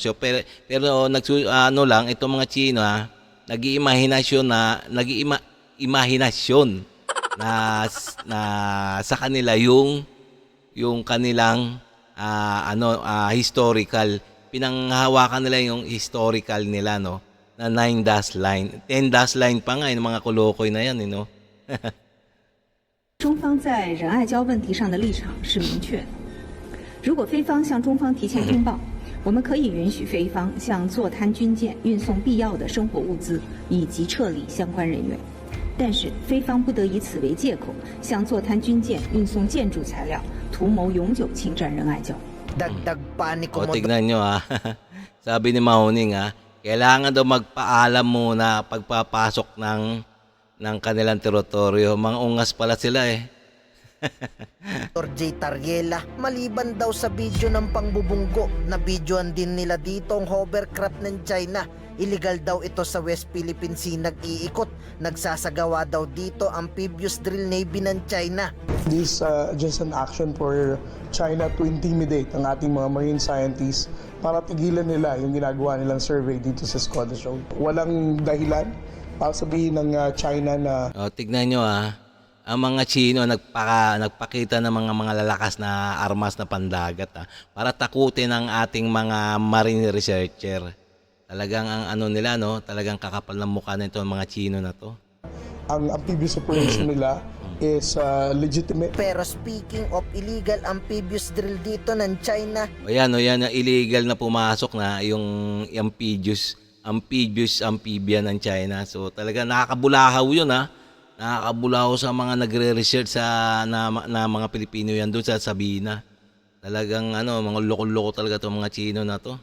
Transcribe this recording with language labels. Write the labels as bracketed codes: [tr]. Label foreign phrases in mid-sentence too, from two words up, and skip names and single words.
[tl] So, pero itong mga Chino, nag-iimahinasyon na sa kanila yung kanilang historical, pinanghawakan nila yung historical nila, no, na 9-dash line. 10-dash line pa nga yung mga kolokoy na yan, no. [zh] 中方在仁爱礁问题上的立场是明确的。如果菲方向中方提前通报，我们可以允许菲方向坐滩军舰运送必要的生活物资以及撤离相关人员，但是菲方不得以此为借口向坐滩军舰运送建筑材料，图谋永久侵占仁爱礁。 [tl] Dagdag pa ni Komodo. Tignan nyo sabi ni Mao Ning kailangan daw magpaalam muna pagpapasok ng kanilang teritoryo. Mga ungas pala sila Dr. J. Tariela, maliban daw sa video ng pangbubunggo, na videoan din nila dito ang hovercraft ng China. Illegal daw ito sa West Philippine Sea nag-iikot. Nagsasagawa daw dito [en] amphibious drill navy [tl] ng China. [en] This just an action for China to intimidate [tl] ang ating mga [en] marine scientists [tl] para pigilan nila yung ginagawa nilang survey dito sa Scottish Shoal. Walang dahilan para sabihin ng China na Tignan nyo ang mga Chino nagpakita ng mga lalakas na armas na pandagat para takutin ang ating mga [en] marine researcher. [tl] Talagang ang ano nila, no, talagang kakapal ng mukha nito ang mga Chino na to. [en] ang amphibious operation nila is legitimate. Pero speaking of illegal amphibious drill [tl] dito ng [en] China, [tl] Ayan, illegal na pumasok na yung amphibian ng China. So talaga nakakabulahaw yun Nakakabulahaw sa mga nagre-research na mga Pilipino yan doon sa Sabina. Talagang mga loko-loko talaga 'tong mga Chino na to.